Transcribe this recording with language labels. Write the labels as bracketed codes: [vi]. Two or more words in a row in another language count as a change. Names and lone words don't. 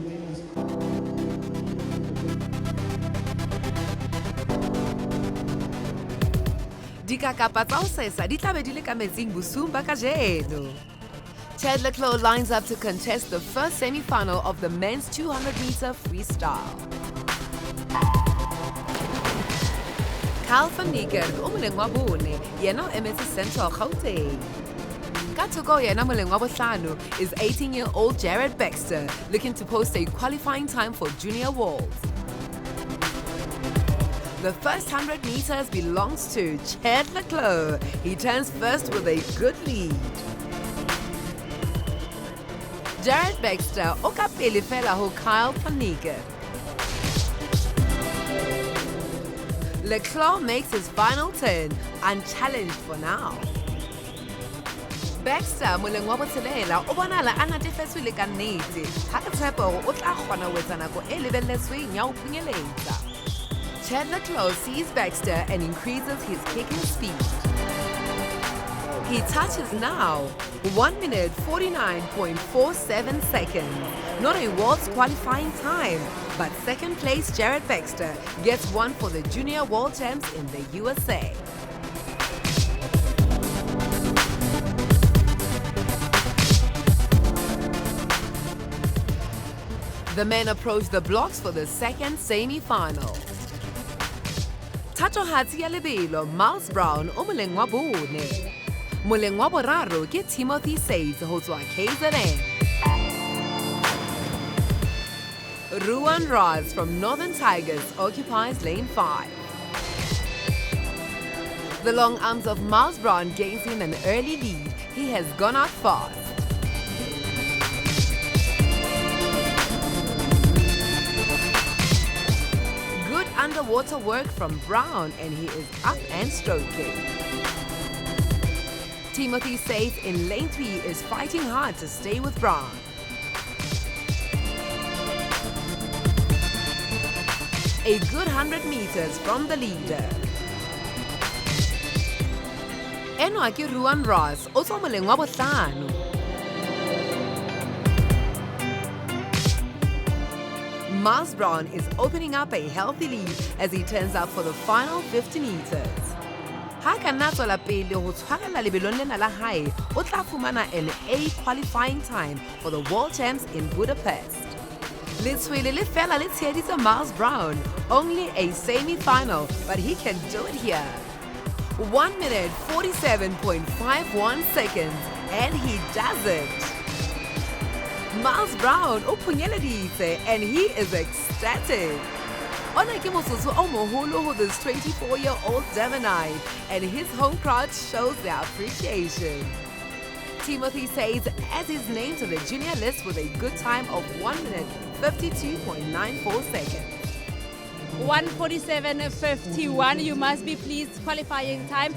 [en] Chad Leclerc lines up to contest the first semi-final of the men's 200-meter freestyle. [st] Carl van Niekerk o moleng wa bone yena o emetse Central Gauteng. Katoko yena moleng wa bohlano [en] is 18-year-old Jared Baxter, looking to post a qualifying time for Junior Worlds. The first 100 meters belongs to Chad Leclerc. He turns first with a good lead. [st] Jared Baxter o ka pele fela ho Kyle Panike. [en] Leclerc makes his final turn, unchallenged for now. [st] Baxter moleng wa botshelela o bonala a natefetswe ka nnete ha ke tshepa hore o tla kgona ho etsa nako e lebelletsweng ya ho phunyeletsa. [en] Chad Leclerc sees Baxter and increases his kicking speed. He touches now 1 minute 49.47 seconds. Not a world's qualifying time, but second place Jared Baxter gets one for the Junior World Champs in the USA. The men approach the blocks for the second semi-final. [st] Thatohatsi ya lebelo Miles Brown o moleng wa bone. Moleng wa boraro ke Timothy Says ho tswa KZN. [en] Ruan Raz from Northern Tigers occupies lane 5. The long arms of Miles Brown gains him an early lead. He has gone out fast. Good underwater work from Brown, and he is up and stroking. Timothy Says in lane 3 is fighting hard to stay with Brown. A good 100 meters from the leader. [st] Enwa ke Ruan Ross o tswa moleng wa bohlano. [en] Miles Brown is opening up a healthy lead as he turns up for the final 50 meters. [st] Ha ka nna tswela pele ho tshwarela lebelong lena la hae, o tla fumana [en] an A qualifying time for the World Champs in Budapest. [st] Letswele le fela le tsheheditse [en] Miles Brown, only a semi-final, but he can do it here. 1 minute 47.51 seconds, and he does it. [st] Miles Brown o phunyeleditse, [en] and he is ecstatic. [st] Ona ke motsotso o moholo ho [en] this 24-year-old Durbanite, and his home crowd shows their appreciation. Timothy Says adds his name to the junior list with a good time of 1 minute 52.94 seconds. 1:47.51. You must be pleased. Qualifying time.